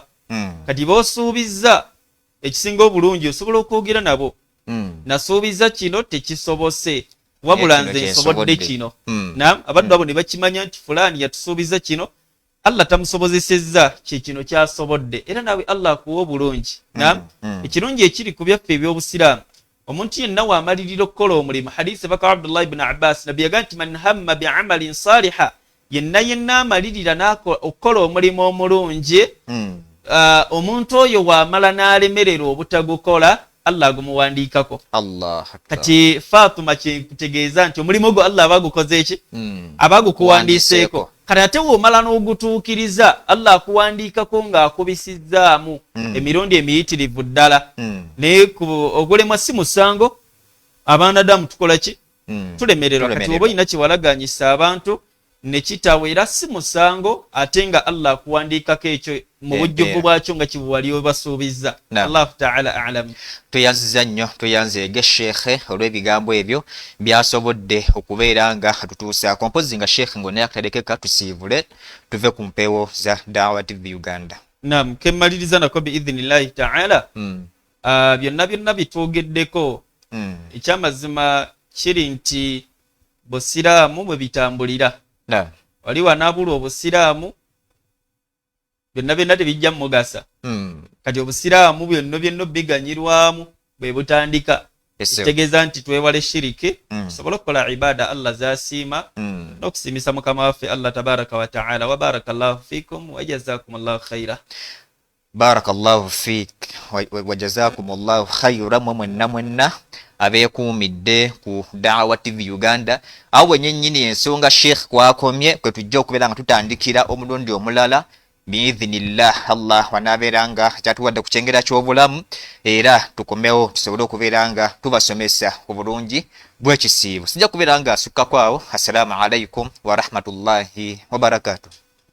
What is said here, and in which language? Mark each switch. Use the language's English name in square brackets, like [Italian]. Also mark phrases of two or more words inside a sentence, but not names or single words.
[Ganda] Kati b'osuubizza ekisinga obulungi osobola okwogera nabo, nasuubiza kino tekisobose, wabula nze nsobodde kino. Naam, abantu abo ne bakimanya nti fulani yatusuubiza kino, Allah tamusobozesezza kino kyasobodde, era nawe Allah akuwa obulungi. Naam, ekirungi ekiri ku byaffe eby'obusiraamu, omuntu yenna waamalirira okukola omulimu, hadisi baka Abdullah ibn Abbas nabi yaga nti [Arabic] من هم بعمل صالح, [Ganda] yenna amalirira okukola omulimu omulungi, omuntu oyo waamala n'alemerera obutagukola, Allah agumuwandiikako. Kati Fatuma kyekutegeeza nti omulimu gwo Allah abagukoze eki? Abagukuwandiiseeko. Kati ate woomala n'ogutuukiriza, Allah akuwandiikako ng'akubisizzaamu emirundi emiyitirivu ddala. Naye ogulemwa si musango, abaanadamu tukola ki? Tulemererwa. Kati oba olina kyewalaganyisa abantu ne kitawera si musango, ate nga Allah akuwandiikako ekyo mu bujjuvu bwakyo nga kibuwali obasuubizza. [Arabic] الله تعالى أعلم. [Ganda] Tuyanziza nnyo, tuyanzeege Sheikh olw'ebigambo ebyo byasobodde okubeera nga tutuusaako. Mpozi nga Sheikh ng'onaye akaterekeka tusiibule tuve ku mpeewo za Da'wa TV Uganda. Naam, kemmaliriza nako [Arabic] بإذن الله تعالى. [Ganda] Byonna bitwogeddeko. Ekyamazima kiri nti busiraamu bwe bitambulira. Wali wanaabula obusiraamu byonna tebijja mugasa. Kati obusiraamu byonna biganyirwamu bwe butandika. Kitegeeza nti twewale shiriki, tusobole okukola ibaada Allah z'asiima, n'okusiimisa Mukama waffe Allah [Arabic] تبارك وتعالى. وبارك الله فيكم وجزاكم الله خيرا. بارك الله فيك وجزاكم الله خيرا. [Ganda] Mwenna abeekuumidde ku Da'wa TV Uganda, awo wennyini ensonga Sheikh kwakomye kwe tujja okubeera nga tutandikira omulundi omulala biidhinillah. Allah wanaabeera nga kyatuwadde ku kyengera ky'obulamu, era tukomewo tusobole okubeera nga tubasomesa obulungi bw'ekisiibo. Sijja kubeera nga asukkako awo. [Arabic] السلام عليكم ورحمة الله وبركاته.